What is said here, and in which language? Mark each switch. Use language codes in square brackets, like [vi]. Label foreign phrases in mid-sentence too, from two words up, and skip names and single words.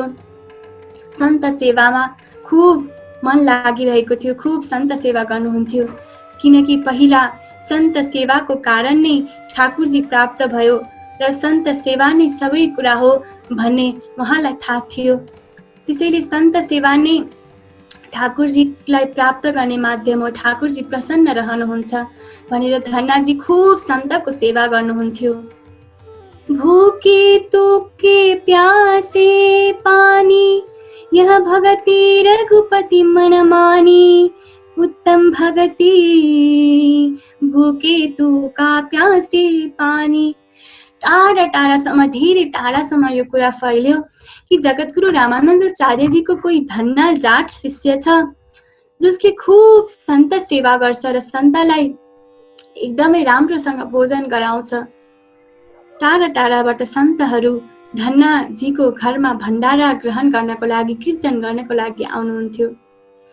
[ne] सन्त सेवामा खुब मन लागिरहेको थियो, खुब सन्त सेवा गर्नुहुन्थ्यो, किनकि पहिला सन्त सेवाको कारण नै ठाकुरजी प्राप्त भयो र सन्त सेवा नै सबै कुरा हो भन्ने उहाँलाई थाहा थियो। त्यसैले सन्त सेवा नै ठाकुरजीलाई प्राप्त गर्ने माध्यम हो, ठाकुरजी प्रसन्न रहनुहुन्छ भनेर धन्नाजी खुब सन्तको सेवा गर्नुहुन्थ्यो। [hi] भूखे तोके प्यासे पानी, यह भगति रघुपति मन मानी, उत्तम भगति भूखे तोका प्यासे पानी। [ne] टाढा टाढासम्म, धेरै टाढासम्म यो कुरा फैल्यो कि जगद्गुरु रामानन्दाचार्यजीको कोही धन्ना जाट शिष्य छ जसले खुब सन्त सेवा गर्छ र सन्तलाई एकदमै राम्रोसँग भोजन गराउँछ। टाढा टाढाबाट सन्तहरू धन्नाजीको घरमा भण्डारा ग्रहण गर्नको लागि, कीर्तन गर्नको लागि आउनुहुन्थ्यो।